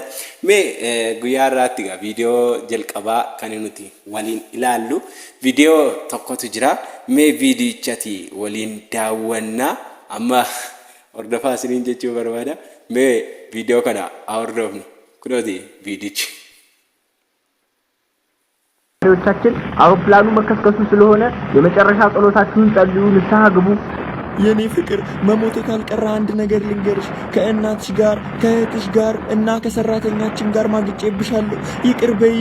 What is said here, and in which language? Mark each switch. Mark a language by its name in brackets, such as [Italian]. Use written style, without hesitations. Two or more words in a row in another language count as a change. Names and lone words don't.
[Oromo] Mee guyyaa har'aatti egaa viidiyoo jalqabaa kan nuti waliin ilaallu viidiyoo tokkotu jira. Mee viidiyichatti waliin daawwannaa. Amma hordofaa isiniin jechuun barbaada. Mee viidiyoo kana hordofnu. Kunooti viidiyichi. [Amharic] ቻችን አውሮፕላኑ መከስከሱ ስለሆነ የመጨረሻ ጸሎታችሁን ጸልዩ፣ ንስሐ ግቡ። የኔ ፍቅር መሞቴ ካልቀረ አንድ ነገር ልንገርሽ፣ ከእናትሽ ጋር ከእህትሽ ጋር እና ከሰራተኛችን ጋር ማግጬብሻለሁ። ይቅር በይ።